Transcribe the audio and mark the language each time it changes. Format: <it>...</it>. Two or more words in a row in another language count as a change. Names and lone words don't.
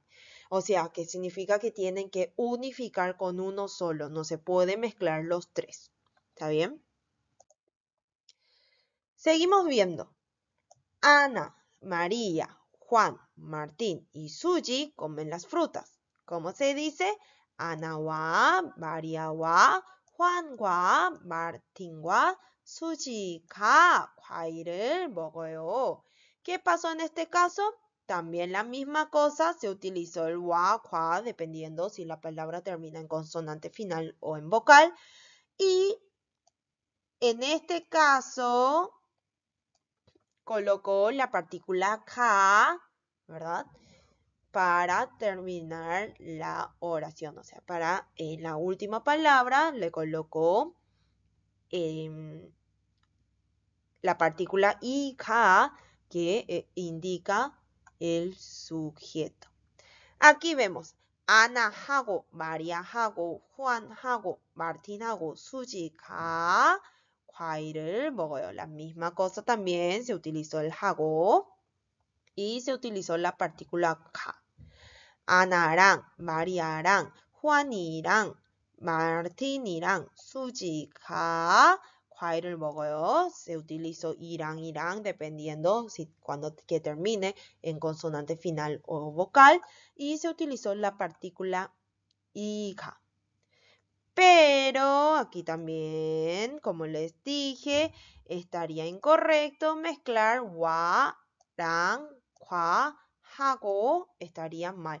<es>O sea, que significa que tienen que unificar con uno solo. No se puede mezclar los tres. ¿Está bien? Seguimos viendo. Ana, María, Juan, Martín y Suji comen las frutas. ¿Cómo se dice?</es> <ko>아나와 마리아와 Juan과 Martín과 수지가 과일을 먹어요.</ko> <es>¿Qué pasó en este caso? también la misma cosa, se utilizó el wa, kwa, dependiendo si la palabra termina en consonante final o en vocal. Y en este caso, colocó la partícula ka, ¿verdad? Para terminar la oración. O sea, para la última palabra le colocó la partícula i, ka, que indica el sujeto. Aquí vemos</es> <ko>Ana하고, 마리아하고, Juan하고, Martin하고, 수지가 과일을 먹어요.</ko> <es>La misma cosa también se utilizó el 하고 y se utilizó la partícula ka.</es> <ko>Ana랑, 마리아랑, Juan이랑, Martin이랑, 수지가 과일을 먹어요.</ko> <es>Se utilizó 이랑 dependiendo si cuando que termine en consonante final o vocal. Y se utilizó la partícula iga. Pero aquí también, como les dije, estaría incorrecto mezclar wa, 랑, kwa, hago, estaría mal.</es>